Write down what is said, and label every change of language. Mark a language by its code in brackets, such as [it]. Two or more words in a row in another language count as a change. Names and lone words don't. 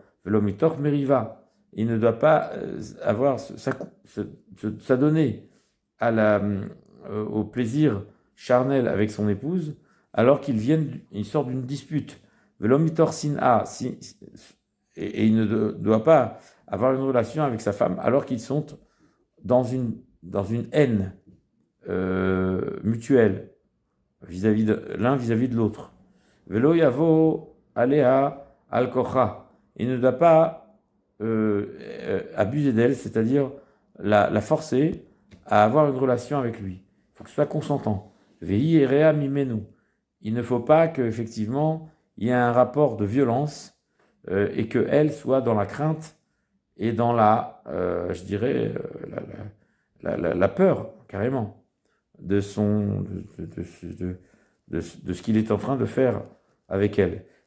[fr] Il ne doit pas s'adonner au plaisir charnel avec son épouse alors il sort d'une dispute. Et il ne doit pas avoir une relation avec sa femme alors qu'ils sont dans une haine mutuelle l'un vis-à-vis de l'autre. [he] ולא יבוא עליה בעל כורחה. [fr] Il ne doit pas abuser d'elle, c'est-à-dire la forcer à avoir une relation avec lui. Il faut que ce soit consentant. [he] ויראה ממנו. [fr] Il ne faut pas qu'effectivement il y ait un rapport de violence et qu'elle soit dans la crainte et dans je dirais, la peur, carrément, de ce qu'il est en train de faire avec elle.